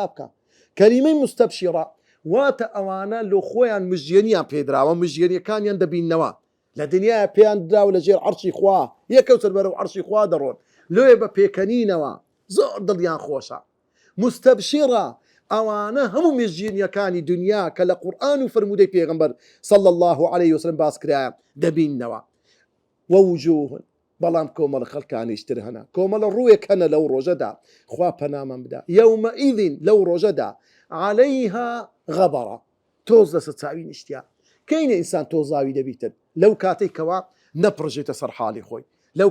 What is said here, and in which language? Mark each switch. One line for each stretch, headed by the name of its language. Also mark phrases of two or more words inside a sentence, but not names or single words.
Central Kurdish: بکە کەلیمەی مستەبشیڕە واتە ئەوانە لۆ خۆیان مژێنیان پێدراوە مژێنیەکانیان دەبینەوە لە دنیا پێیان دراوە لە ژێر عەرشی خوا یەکەوتر بەرەو عەرشی خوا دەڕۆن لێ بە پێکەنینەوە زۆر دڵیان خۆشە مستەبشیڕە ئەوانە هەموو مژێنیەکانی دنیا کە لە قورئان و فرموودەی پێغەمبەر
Arabic: صلى الله عليه وسلم
Central Kurdish: باس کرایە دەبینەوە ووجوه بەڵام کۆمەڵە خەڵکانیشتر هەنا کۆمەڵە ڕوویەک هەنە لەو ڕۆژەدا خوا پەنامان بدا يومئذ لەو ڕۆژەدا
Arabic: عليها غبرة
Central Kurdish: تۆز لەسەر چاوی نیشتیا کەینە ئینسان تۆزاوی دەبیتن لەو کاتێک کەوا نەپڕژێتە سەر حاڵی خۆی لەو